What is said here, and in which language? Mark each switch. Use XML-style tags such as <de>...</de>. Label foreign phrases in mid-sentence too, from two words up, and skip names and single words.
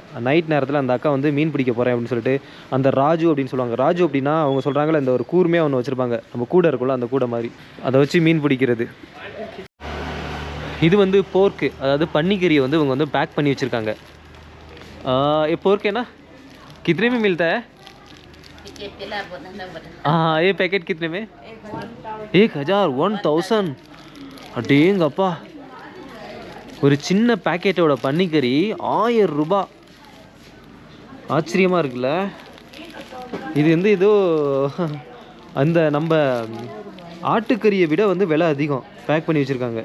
<ta>நைட் நேரத்தில் அந்த அக்கா வந்து மீன் பிடிக்க போகிறேன் அப்படின்னு சொல்லிட்டு, அந்த ராஜு அப்படின்னு சொல்லுவாங்க. ராஜு அப்படின்னா அவங்க சொல்கிறாங்களே இந்த ஒரு கூர்மையாக ஒன்று வச்சுருப்பாங்க, நம்ம கூடை இருக்குல்ல அந்த கூடை மாதிரி, அதை வச்சு மீன் பிடிக்கிறது. இது வந்து போர்க்கு, அதாவது பன்னிக்கறியை வந்து இவங்க வந்து பேக் பண்ணி வச்சுருக்காங்க.</ta> <hi>போர்க்கேனா कितने में मिलता है? हाँ ये पैकेट कितने में?</hi> <ta>1000 1000 அடேங்கப்பா, ஒரு சின்ன பேக்கெட்டோட பன்னிக்கறி 1000 ரூபாய். ஆச்சரியமாக இருக்குல்ல. இது வந்து ஏதோ அந்த நம்ம ஆட்டுக்கறியை விட வந்து விலை அதிகம் பேக் பண்ணி வச்சுருக்காங்க.</ta>